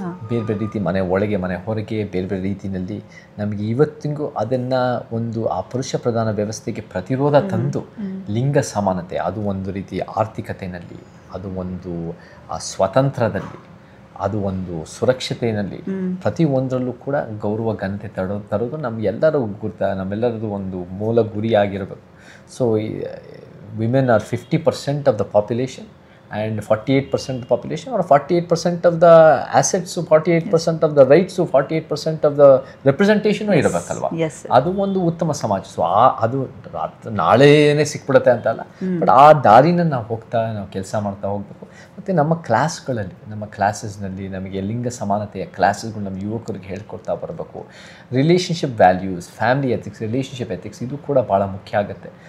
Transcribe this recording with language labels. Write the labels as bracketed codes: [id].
[kn] ಬೇರೆ ಬೇರೆ ರೀತಿ ಮನೆ ಒಳಗೆ ಮನೆ ಹೊರಗೆ ಬೇರೆ ಬೇರೆ ರೀತಿಯಲ್ಲಿ ನಮಗೆ ಇವತ್ತಿಗೂ ಅದನ್ನು ಆ ಪುರುಷ ಪ್ರಧಾನ ವ್ಯವಸ್ಥೆಗೆ ಪ್ರತಿರೋಧ ತಂದು ಲಿಂಗ ಸಮಾನತೆ, ಅದು ಒಂದು ರೀತಿ ಆರ್ಥಿಕತೆಯಲ್ಲಿ, ಅದು ಒಂದು ಸ್ವತಂತ್ರದಲ್ಲಿ, ಅದು ಒಂದು ಸುರಕ್ಷತೆಯಲ್ಲಿ, ಪ್ರತಿಯೊಂದರಲ್ಲೂ ಕೂಡ ಗೌರವ ಘನತೆ ತರೋದು ನಮ್ಮೆಲ್ಲರದು ಒಂದು ಮೂಲ ಗುರಿಯಾಗಿರಬೇಕು. [en] so women are 50% of the population and 48% of the population, or 48% of the assets, 48% of the rights, 48% of the representation [kn] ಇರಬೇಕಲ್ವಾ? ಅದು ಒಂದು ಉತ್ತಮ ಸಮಾಜ. ಸೊ ಅದು ನಾಳೆನೇ ಸಿಕ್ಬಿಡುತ್ತೆ ಅಂತಲ್ಲ, ಬಟ್ ಆ ದಾರಿನ ನಾವು ಕೆಲಸ ಮಾಡ್ತಾ ಹೋಗಬೇಕು. ಮತ್ತು ನಮ್ಮ ಕ್ಲಾಸಸ್ನಲ್ಲಿ ನಮಗೆ ಲಿಂಗ ಸಮಾನತೆಯ ಕ್ಲಾಸಸ್ಗಳು ನಮ್ಮ ಯುವಕರಿಗೆ ಹೇಳ್ಕೊಡ್ತಾ ಬರಬೇಕು. Relationship values, family ethics, relationship ethics, ಇದು ಕೂಡ ಭಾಳ ಮುಖ್ಯ ಆಗುತ್ತೆ.